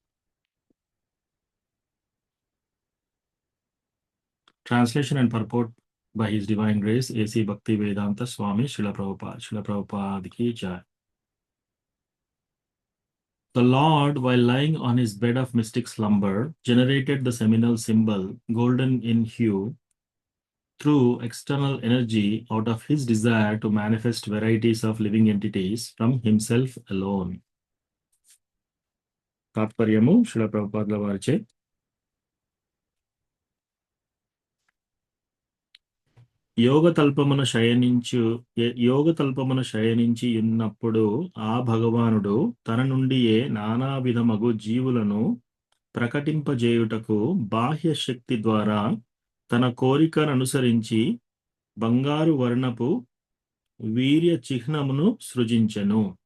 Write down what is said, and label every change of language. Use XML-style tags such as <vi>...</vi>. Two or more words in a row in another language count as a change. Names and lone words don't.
<en>translation and purport by His Divine Grace, A.C. Bhakti Vedanta Swami Srila Prabhupada. Srila Prabhupada</en> <hi>की जय.</hi> <en>The Lord, while lying on his bed of mystic slumber, generated the seminal symbol, golden in hue, through external energy out of his desire to manifest varieties of living entities from himself alone.</en> <te>తాత్పర్యము శ్రీల ప్రభుపాద వారిచే. యోగతల్పమున శయనించి ఉన్నప్పుడు ఆ భగవానుడు తన నుండియే నానా విధమగు జీవులను ప్రకటింపజేయుటకు బాహ్య శక్తి ద్వారా తన కోరికను అనుసరించి బంగారు వర్ణపు వీర్య చిహ్నమును సృజించెను.</te>